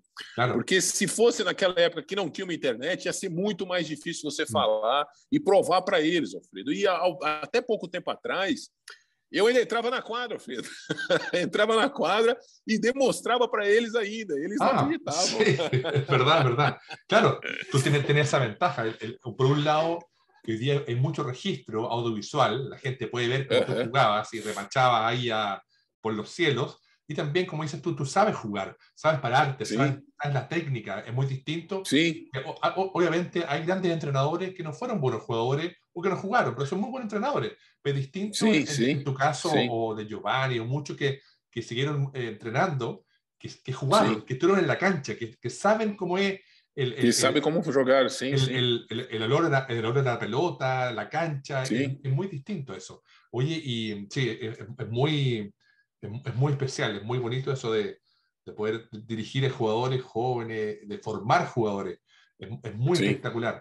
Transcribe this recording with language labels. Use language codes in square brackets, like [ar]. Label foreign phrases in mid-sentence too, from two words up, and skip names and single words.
[pt] claro. Porque se fosse naquela época que não tinha uma internet, ia ser muito mais difícil você Mm. falar e provar para eles, Alfredo. E até pouco tempo atrás, eu ainda entrava na quadra, Alfredo. Entrava na quadra e demonstrava para eles ainda. Eles não Ah, acreditavam. [es] sí, es verdad, es verdad. Claro, tú tienes esa ventaja. Por un lado, que hoy día hay mucho registro audiovisual, la gente puede ver cómo tú Uhum. jugabas y remachabas ahí por los cielos. Y también, como dices tú sabes jugar, sabes pararte, sabes, [pt] Sim, [es] sabes la técnica, es muy distinto. [pt] sim, [es] Obviamente hay grandes entrenadores que no fueron buenos jugadores o que no jugaron, pero son muy buenos entrenadores. Pero distinto [pt] sim, [es] en [pt] sim, [es] tu caso [pt] sim, [es] o de Giovanni o muchos que siguieron entrenando, que jugaron, [pt] sim. [es] que estuvieron en la cancha, que saben cómo es el, [pt] Que [es] el, [pt] sabe [es] el, [pt] como jogar, sim, [es] el, [pt] sim, [es] el, el olor el olor de la pelota, la cancha, [pt] sim. [es] es muy distinto eso. Oye, y sí, es muy especial, es muy bonito eso de poder dirigir a jugadores jóvenes, de formar jugadores. Es muy [pt] Sim. [es] espectacular.